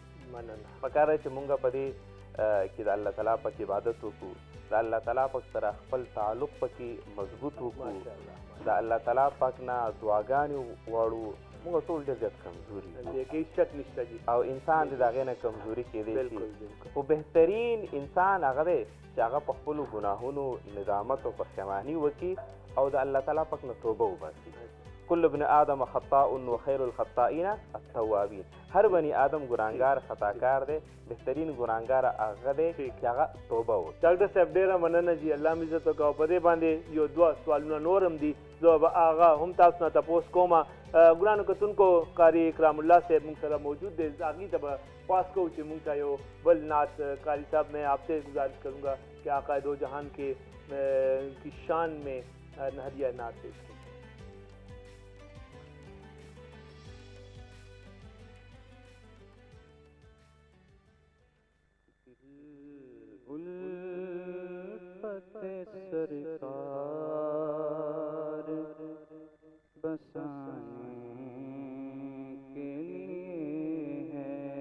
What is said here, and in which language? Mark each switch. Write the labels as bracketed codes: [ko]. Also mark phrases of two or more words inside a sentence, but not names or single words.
[ps] پکار دی چې مونږ په دې کې د الله تعالی پاک عبادت وکړو، د الله تعالی پاک سره خپل تعلق پکې مضبوط وکړو، د الله تعالی پاک نه دعاګانې وغواړو. موږ ټول ډېر زیات کمزوري او انسان د هغې نه کمزوري کېدی شي، خو بهترین انسان هغه دی چې هغه په خپلو ګناهونو ندامت او پښیماني وکړي او د الله تعالی پاک نه توبه وباسي. [ar] کل ابن آدم خطاء و خیر الخطائین التوابین. [ps] هر بنی آدم ګناهګار خطاکار دی، بهترین ګناهګار هغه دی چې هغه توبه وکړي. ډاکټر صاحب ډېره مننه جي، الله مې عزت وکړو. په دې باندې یو دوه سوالونه نور هم دي، زه به هغه هم تاسو نه تپوس کوم. ګرانو کتونکو قاری اکرام الله صاحب موږ سره موجود دی، هغې ته به خواست کوو چې موږ ته یو بل نعت [ur] قاری صاحب میں آپ سے گزارش کروں گا کہ آقا دو جہان کے کی شان میں نہریہ نعت پیش کریں. سرکار بسانے کے لیے ہے،